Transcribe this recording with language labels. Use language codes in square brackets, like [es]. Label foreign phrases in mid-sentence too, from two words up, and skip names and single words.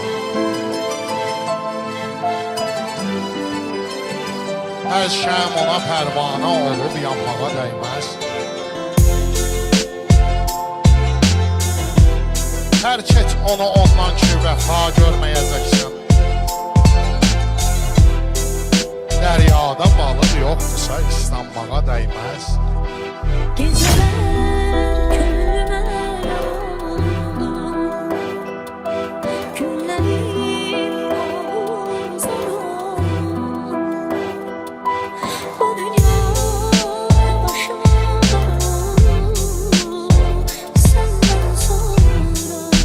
[az] Hər şəm ona pərvanə olub yanmağa dəyməz. Tərk et onu ondan ki, vəfa görməyəcəksən. Dəryada balıq yoxdursa islanmağa dəyməz. [tr] Geceler könlüme yandı, günlerim uzun. Bu dünya başıma darıldı, senden sonra.